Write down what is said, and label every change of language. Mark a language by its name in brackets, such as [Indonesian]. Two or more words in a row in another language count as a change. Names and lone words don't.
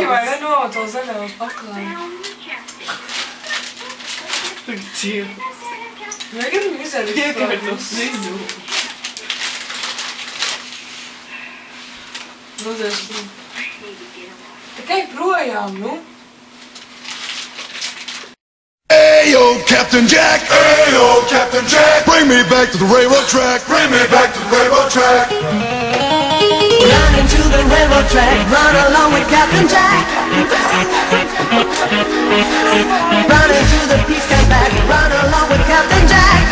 [Latvian] vai ne no to zaļā uz paklāju. Tur dzīvo. Negribu izdarīt. Piekārtos visu. Lūdzu. Tikai projām, nu. [English] Ayo, Captain Jack! Ayo, Captain Jack! Bring me back to the railroad track! Bring me back to the railroad track! Run into the railroad track, run along with Captain Jack. Run into the peace camp back, run along with Captain Jack.